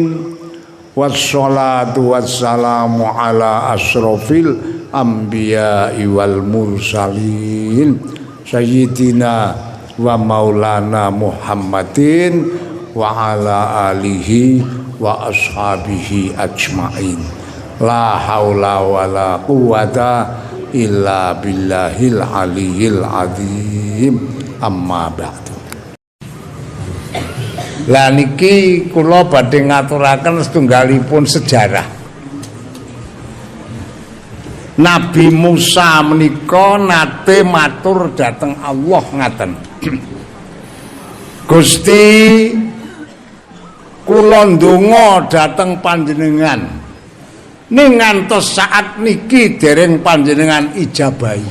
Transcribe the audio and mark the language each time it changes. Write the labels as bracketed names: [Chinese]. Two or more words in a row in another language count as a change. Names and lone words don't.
[Arabic] والصلاة والسلام على أشرف الأنبياء والمرسلين سيدنا ومولانا محمد وعلى آله وأصحابه أجمعين. لا حول ولا قوة إلا بالله العلي العظيم. أما بعد. [Javanese] Lah niki kula badhe ngaturaken setunggalipun sejarah. Nabi Musa menika nate matur dhateng Allah ngaten. Gusti kula ndonga dhateng panjenengan ning ngantos saat niki dereng panjenengan ijabahi.